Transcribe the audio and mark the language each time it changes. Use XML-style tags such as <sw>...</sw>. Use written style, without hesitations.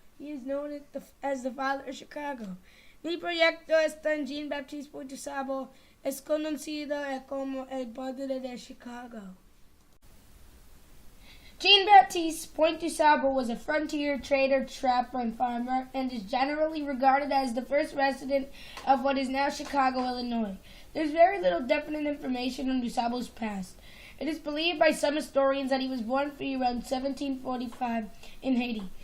<en>He is known as the father of Chicago.</en> <es>Mi proyecto está en Jean-Baptiste Point-du-Sable. Es conocido como el padre de Chicago.</es> <en>Jean-Baptiste Point-du-Sable was a frontier trader, trapper, and farmer, and is generally regarded as the first resident of what is now Chicago, Illinois. There's very little definite information on DuSable's past. It is believed by some historians that he was born free around 1745 in Haiti.</en>